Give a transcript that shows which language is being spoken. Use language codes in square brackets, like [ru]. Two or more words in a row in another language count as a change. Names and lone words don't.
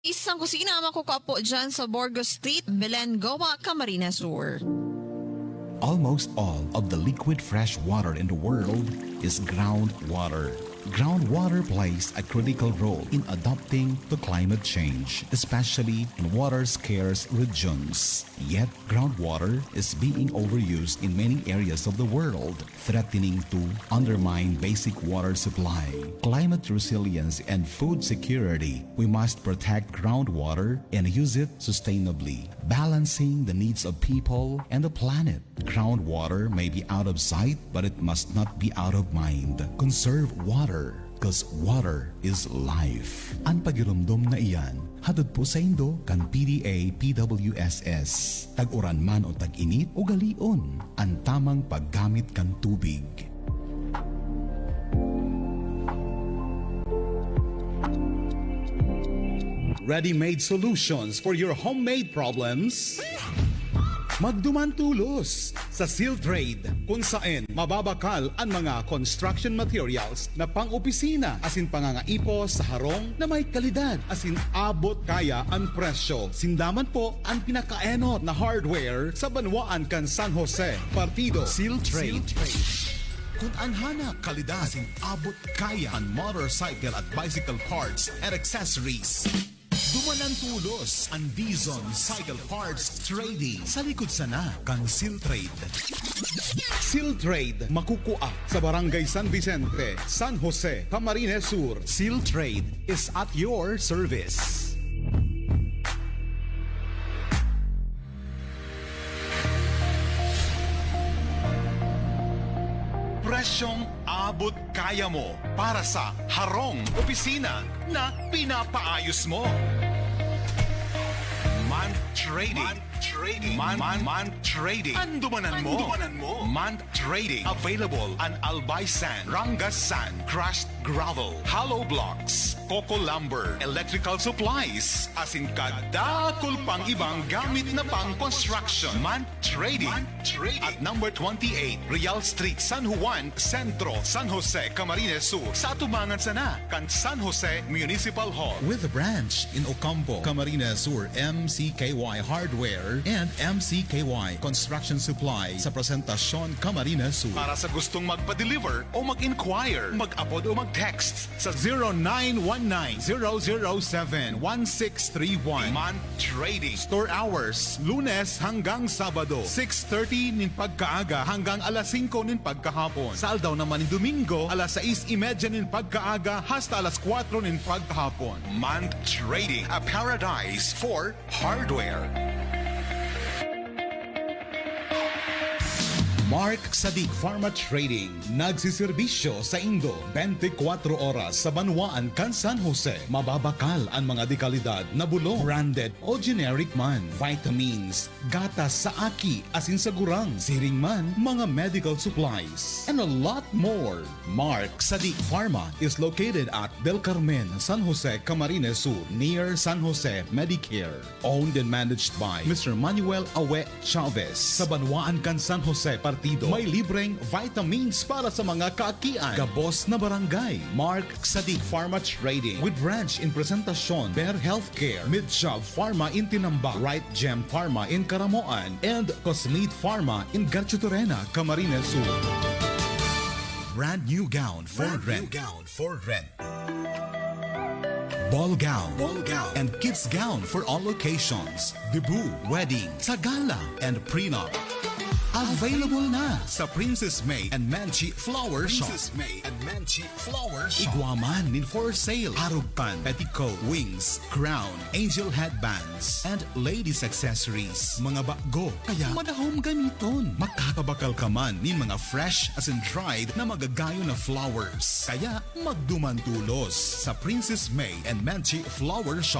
[tl] Isang kusina makukuha po dyan sa Burgos Street, Belen, Goa, Camarines Sur. [en] Almost all of the liquid fresh water in the world is groundwater. Groundwater plays a critical role in adapting to climate change, especially in water-scarce regions. Yet, groundwater is being overused in many areas of the world, threatening to undermine basic water supply. Climate resilience and food security, we must protect groundwater and use it sustainably, balancing the needs of people and the planet. Groundwater may be out of sight, but it must not be out of mind. Conserve water, because water is life. [bik] Ang pagirumdum na iyan, hatod po sa Indo kan PDA PWSS. Tag-uran man o tag-init o galion, ang tamang paggamit kan tubig. [en] Ready-made solutions for your homemade problems? [bik] Magduman tulos sa Seal Trade kung saan mababakal ang mga [en] construction materials [bik] na pang-opisina asin pangangaipo sa harong na may kalidad asin abot kaya ang presyo. Sindaman po ang pinakaenot na hardware sa Banwaan kan San Jose, Partido. Seal Trade. Kung anhana kalidad asin abot kaya ang motorcycle at [en] bicycle parts and accessories. [bik] Dumanan tulos ang Dizon Cycle Parts Trading sa likod sana kang Seal Trade. Seal Trade makukuha sa Barangay San Vicente, San Jose, Camarines Sur. [en] Seal Trade is at your service. [bik] Presyong abot kaya mo para sa harong opisina na pinapaayos mo. Man Trading. Man Trading. Andumanan mo. Man Trading. Available an Albay Sand, Rangas Sand, Crushed Gravel, Hollow Blocks, Coco Lumber, Electrical Supplies, asin kadakol pang ibang gamit na pang construction. Man Trading. [en] At number 28, Real Street, San Juan, Centro, San Jose, Camarines Sur. [bik] Sa tumangan sana kan San Jose Municipal Hall. [en] With a branch in Ocampo, Camarines Sur, MCKY Hardware and MCKY Construction Supply sa Presentacion, Camarines Sur. [tl] Para sa gustong magpa-deliver o mag-inquire, mag-upload o mag-text sa 0919-007-1631. Man Trading. [en] Store hours, [bik] Lunes hanggang Sabado, 6:30 nin pagkaaga hanggang alas 5 nin pagkahapon. Saldaw naman nin Domingo, alas 6:30 nin pagkaaga hasta alas 4 nin pagkahapon. [en] Man Trading, a paradise for hardware. [bik] Mark Sadiq Pharma Trading, nagsiservisyo sa Indo 24 oras sa Banwaan kan San Jose. Mababakal ang mga dekalidad na bulong, branded o generic man, vitamins, gatas sa aki, asin sa gurang, siring man, mga [en] medical supplies, and a lot more. Mark Sadiq Pharma is located at Del Carmen, San Jose, Camarines Sur, near San Jose Medicare. Owned and managed by Mr. Manuel Awe Chavez. [bik] Sa Banwaan kan San Jose, may libreng vitamins para sa mga kaakian. Gabos na barangay. [en] Mark Sadiq Pharma Trading with branch in Presentacion, Bear Healthcare, Midshab Pharma in Tinambak, Right Gem Pharma in Caramoan, and Cosmeet Pharma in Garchitorena, Camarines Sur. Brand new gown for rent. Ball gown, and kids gown for all occasions. Debut, wedding, sagala, and prenup. Available na sa Princess May and Manchi Flower Shop. [bik] Iguaman nin [en] for sale. Harugpan, petticoat, wings, crown, angel headbands, and ladies accessories. [bik] Mga bago, kaya madahom gamiton. Makakabakal ka man nin mga fresh as in dried na magagayo na flowers. Kaya magduman tulos sa Princess May and Manchi Flower Shop.